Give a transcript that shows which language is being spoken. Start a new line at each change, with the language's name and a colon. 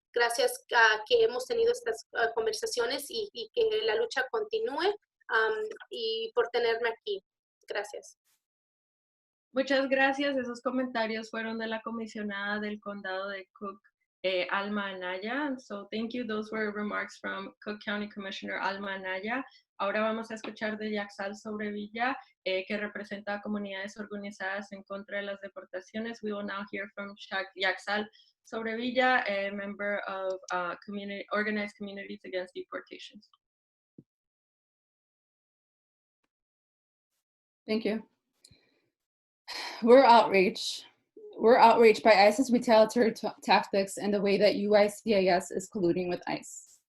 Spanish: gracias a que hemos tenido estas conversaciones y que la lucha continúe y por tenerme aquí. Gracias. Muchas gracias. Esos comentarios fueron de la comisionada del condado de Cook, Alma Anaya.
English: So thank you. Those were remarks from Cook County Commissioner Alma Anaya.
Spanish: Ahora vamos a escuchar de Yaxal Sobrevilla, que representa a comunidades organizadas en contra de las deportaciones.
English: We will now hear from Yaxal Sobrevilla, a member of Organized Communities Against Deportations. Thank you. We're outraged. We're outraged by ICE's retaliatory tactics and the way that UICIS is colluding with ICE.